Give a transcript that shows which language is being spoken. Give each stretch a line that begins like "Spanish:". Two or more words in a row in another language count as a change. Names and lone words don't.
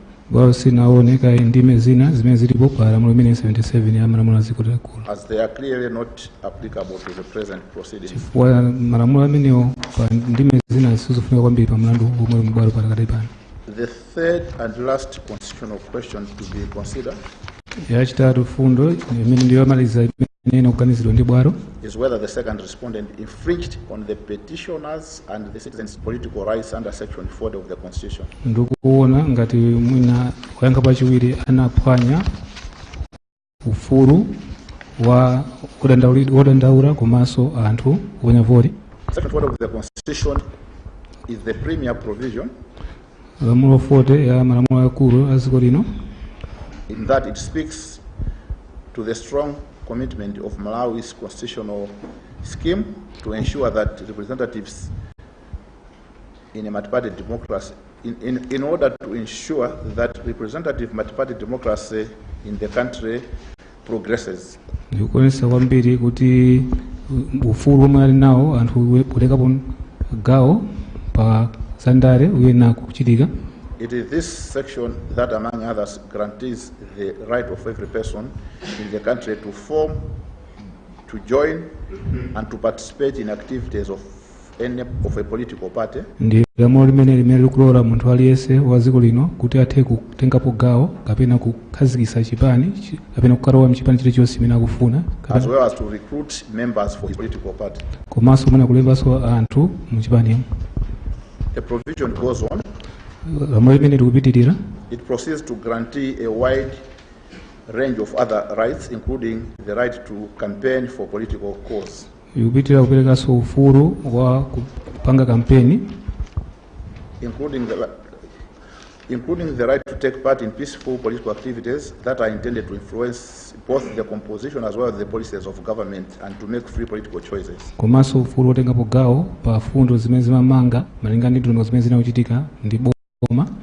Nyanja: Bwalo sinaoneka ndime zina zimene zilipo pa lamulo imene 77 ya malamulo a dziko lakulu,
English: as they are clearly not applicable to the present proceedings.
Nyanja: chifukwa malamulo amenewo pa ndime zina sizofunika kwambiri pa mlandu omwe mbwalo pakati pano.
English: The third and last constitutional question to be considered
Nyanja: Yachitatu fundo imene ndiyo yomaliza imene ikuganizidwa ndi bwalo
English: is whether the second respondent infringed on the petitioners and the citizens' political rights under section 40 of the Constitution.
Nyanja: ndikuona ngati mwina oyankha pachiwiri anaphwanya ufulu wa wodandaula komanso anthu oponya voti.
English: Section 40 of the Constitution is the premier provision
Nyanja: lamulo 40 ya malamulo akulu a dziko lino,
English: in that it speaks to the strong commitment of Malawi's constitutional scheme to ensure that representatives in a multi-party democracy, in order to ensure that representative multi-party democracy in the country progresses.
Nyanja: ndikuonesa kwambiri kuti ufulu omwe ali nawo anthu kutekapo gawo pa zandale uyena kuchitika.
English: It is this section that, among others, guarantees the right of every person in the country to form, to join, and to participate in activities of a political party.
Nyanja: Ndi lamulo limene likulola munthu aliyense wa dziko lino kuti athe kutengapo gawo kapena kukhazikitsa chipani kapena kukalowa mchipani chilichonse chimene akufuna,
English: as well as to recruit members for his political party.
Nyanja: komanso mwina kulembanso anthu muchipani.
English: The provision goes on.
Nyanja: Lamulo limene likupitirira
English: It proceeds to guarantee a wide range of other rights, including the right to campaign for political cause.
Nyanja: ikupitirira kuperekanso ufulu wa kupanga kampeni,
English: including including the right to take part in peaceful political activities that are intended to influence both the composition as well as the policies of government and to make free political choices.
Nyanja: Komanso ufulu otengapo gawo pa fundo zimene zimamanga malingana ndi ndondomeko zimene zinakuchitika ndi boma.